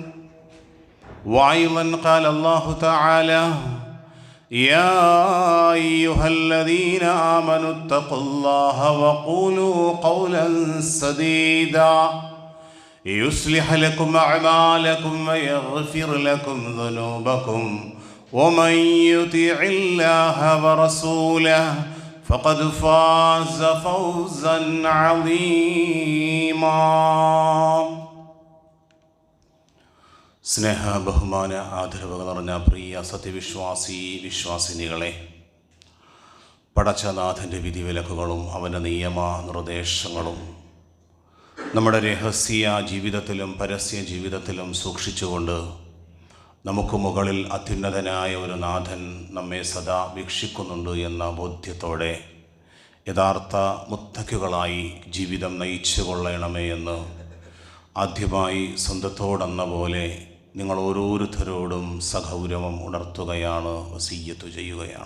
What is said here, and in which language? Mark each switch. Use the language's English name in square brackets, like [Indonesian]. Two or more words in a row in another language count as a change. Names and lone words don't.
[Arabic] وأيضا قال الله تعالى: يا أيها الذين آمنوا اتقوا الله وقولوا قولا سديدا يصلح لكم أعمالكم ويغفر لكم ذنوبكم ومن يطع الله ورسوله فقد فاز فوزا عظيما. [Malayalam] സ്നേഹ ബഹുമാന ആദരവുകൾ നിറഞ്ഞ പ്രിയ വിശ്വാസിനികളെ, പടച്ചനാഥൻ്റെ വിധിവിലക്കുകളും അവൻ്റെ നിയമ നിർദ്ദേശങ്ങളും നമ്മുടെ രഹസ്യ ജീവിതത്തിലും പരസ്യ ജീവിതത്തിലും സൂക്ഷിച്ചുകൊണ്ട് നമുക്ക് മുകളിൽ അത്യുന്നതനായ ഒരു നാഥൻ നമ്മെ സദാ വീക്ഷിക്കുന്നുണ്ട് എന്ന ബോധ്യത്തോടെ യഥാർത്ഥ മുത്തക്കികളായി ജീവിതം നയിച്ചു കൊള്ളണമേ എന്ന് ആദ്യമായി സ്വന്തത്തോടെന്ന പോലെ നിങ്ങൾ ഓരോരുത്തരോടും സഗൗരവം ഉണർത്തുകയാണ്, വസിയ്യത്ത് ചെയ്യുകയാണ്.